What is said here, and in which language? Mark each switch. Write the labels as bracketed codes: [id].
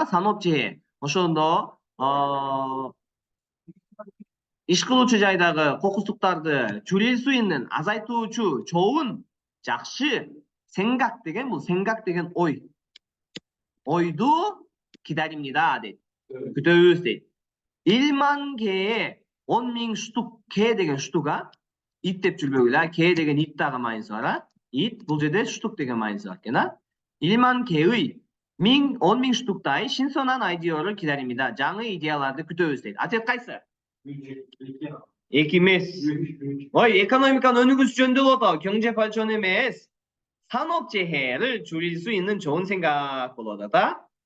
[ky] 산업재해 ошондо иш кылуучу жайдагы кокустуктарды [ko] 줄일 수 있는 [ky] азайтуучу 좋은 жакшы 생각 деген бул 생각 деген ойду 기다립니다 дейт. күтөбүз дейт. 1만 개의 10.000 штук 개 деген штука ит деп жүрбөгүлө. 개 деген ит дагы мааниси бар. ит бул жерде штук деген мааниси бар экен. [ko] 1만 개의 [ky] 10.000 штуктай [ko] 신선한 아이디어를 기다립니다. [ky] жаңы идеяларды күтөбүз дейт. Ответ кайсы? Эки эмес. экономиканын өнүгүүсү жөнүндө болот ал. [ko] 경제 발전 [ky] эмес. [ko] 산업재해를 줄일 수 있는 좋은 생각 [ky] болот ата.